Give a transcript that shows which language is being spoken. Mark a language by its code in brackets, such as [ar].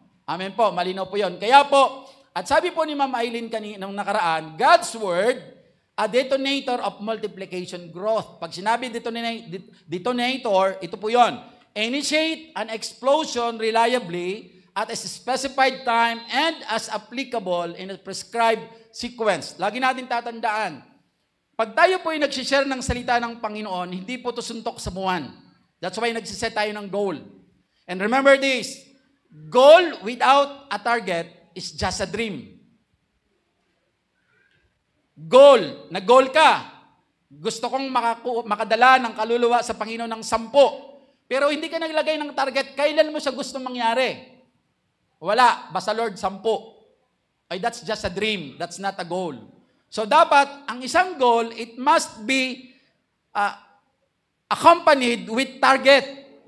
[tl] Amen po, malinaw po yun. Kaya po, at sabi po ni Ma'am Aileen nung nakaraan, [en] God's word, a detonator of multiplication growth. [tl] Pag sinabi detonator, ito po yun. [en] Initiate an explosion reliably at a specified time and as applicable in a prescribed sequence. [tl] Lagi natin tatandaan, pag tayo po ay nagsishare ng salita ng Panginoon, hindi po ito suntok sa buwan. [en] That's why [tl] nagsiset tayo ng goal. [en] And remember this, goal without a target is just a dream. [tl] Goal, nag-goal ka, Gusto kong makadala ng kaluluwa sa Panginoon ng 10. Pero hindi ka naglagay ng target, kailan mo siya gusto mangyari? Wala, basta Lord, 10. Ay, [en] that's just a dream. That's not a goal. [tl] So dapat, ang isang goal, [en] it must be accompanied with target.